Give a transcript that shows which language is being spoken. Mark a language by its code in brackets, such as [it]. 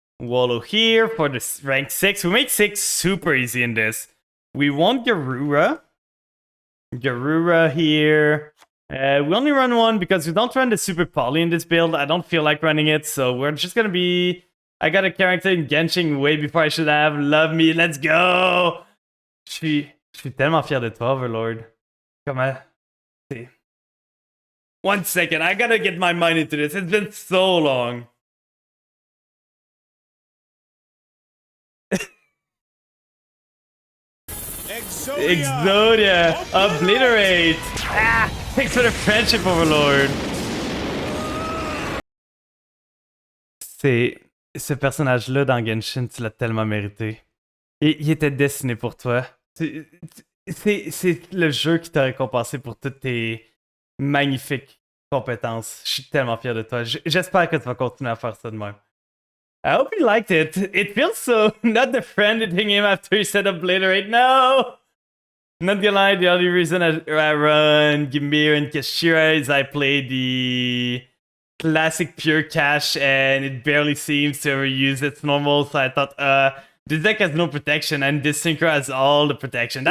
[en] Wollo here for the rank 6. We make 6 super easy in this. We want Garura. Garura here. We only run one because we don't run the Super Poly in this build. I don't feel like running it, so we're just gonna be... I got a character in Genshin way before I should have. Love me, let's go! [fr] Je suis tellement fier de toi, Overlord. [en] Comment? See. 1 second, I gotta get my mind into this. It's been so long. Exodia! Obliterate! Ah! Thanks for the friendship, Overlord! [fr] Ce personnage-là dans Genshin, tu l'as tellement mérité. Il était destiné pour toi. C'est le jeu qui t'a récompensé pour toutes tes magnifiques compétences. Je suis tellement fier de toi. J'espère que tu vas continuer à faire ça de même. [en] I hope you liked it. It feels so not defriending him after he said obliterate. No! Not gonna lie, the only reason I run Gimir and Kashira is I play the classic pure cash and it barely seems to ever use its normal, so I thought, this deck has no protection and this synchro has all the protection.